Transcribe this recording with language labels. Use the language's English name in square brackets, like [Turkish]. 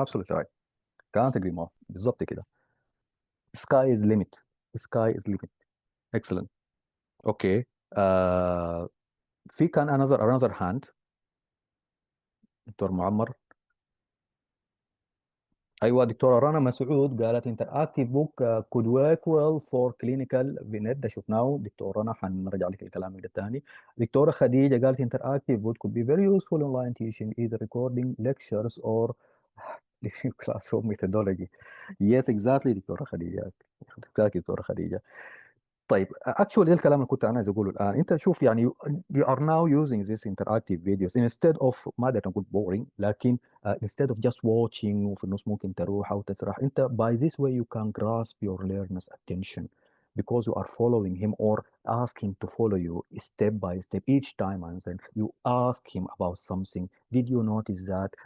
[English] Absolutely right. Can't agree more. [Arabic] بالظبط كده. [English] Sky is limit. Sky is limit. Excellent. Okay. [Arabic] في كان [English] another hand. [Arabic] دكتور معمر. ايوه دكتوره رنا مسعود قالت [English] interactive book could work well for clinical vignette. [Arabic] ده شفناه. دكتوره رنا حنرجع لك الكلام ده تاني. دكتوره خديجه قالت [English] interactive book could be very useful in online teaching, either recording lectures or classroom methodology. Yes, exactly دكتوره Khadija. [Arabic] دكتوره خديجه. طيب actually ده الكلام اللي كنت انا عايز اقوله الان. انت شوف يعني [English] you are now using this interactive videos instead of [Arabic] ما ادري نقول [English] boring [Arabic] لكن [English] instead of just watching [Arabic] وفي النص ممكن تروح او تسرح. [English] انت by this way you can grasp your learner's attention because you are following him or ask him to follow you step by step each time, and then you ask him about something. Did you notice that?